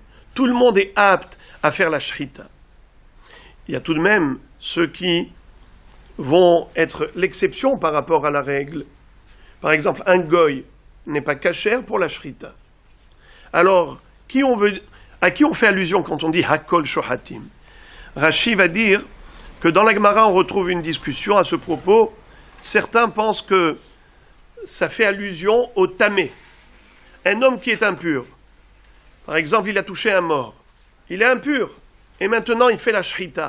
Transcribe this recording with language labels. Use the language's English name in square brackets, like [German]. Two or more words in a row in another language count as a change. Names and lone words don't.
[French] Tout le monde est apte à faire la shrita. Il y a tout de même ceux qui vont être l'exception par rapport à la règle. Par exemple, un goy n'est pas kasher pour la shrita. Alors, à qui on fait allusion quand on dit [Hebrew] הכל שוחטים? [French] Rashi va dire que dans la Gemara, on retrouve une discussion à ce propos. Certains pensent que ça fait allusion au tamé. Un homme qui est impur. Par exemple, il a touché un mort. Il est impur. Et maintenant, il fait la shrita.